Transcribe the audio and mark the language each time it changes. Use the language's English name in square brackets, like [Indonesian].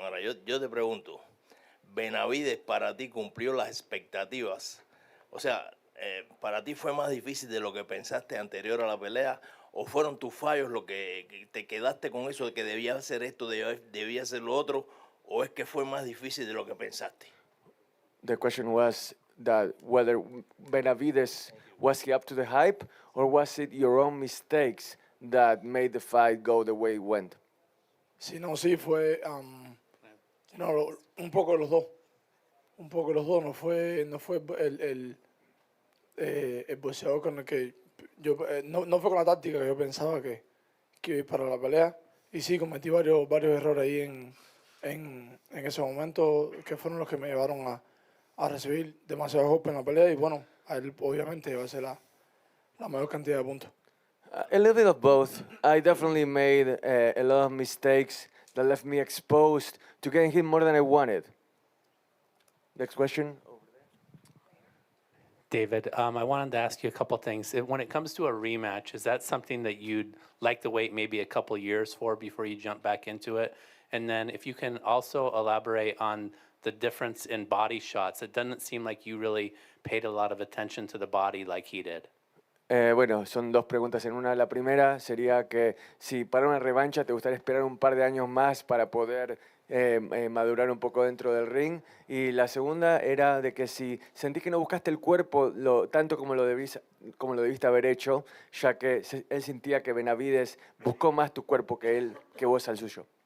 [Spanish] Ahora, yo te pregunto, ¿Benavidez para ti cumplió las expectativas? O sea, ¿para ti fue más difícil de lo que pensaste anterior a la pelea? ¿O fueron tus fallos lo que te quedaste con eso de que debía hacer esto, debía hacer lo otro? ¿O es que fue más difícil de lo que pensaste? [English] The question was that whether Benavidez, was he up to the hype, or was it your own mistakes that made the fight go the way it went? [Spanish] Sí, no, sí, fue un poco los dos. Un poco los dos. No fue el boxeador con el que yo, no fue con la táctica que yo pensaba que iba a ir para la pelea. Y sí, cometí varios errores ahí en ese momento que fueron los que me llevaron a recibir demasiados golpes en la pelea. Y bueno, a él obviamente iba a ser la mayor cantidad de puntos. [English] A little bit of both. I definitely made a lot of mistakes that left me exposed to getting hit more than I wanted. Next question. David, I wanted to ask you a couple things. When it comes to a rematch, is that something that you'd like to wait maybe a couple years for before you jump back into it? And then if you can also elaborate on the difference in body shots. It doesn't seem like you really paid a lot of attention to the body like he did. [Spanish] Bueno, son dos preguntas en una. La primera sería que si para una revancha te gustaría esperar un par de años más para poder madurar un poco dentro del ring. Y la segunda era de que si sentís que no buscaste el cuerpo tanto como lo debiste haber hecho, ya que él sentía que Benavidez buscó más tu cuerpo que vos al suyo.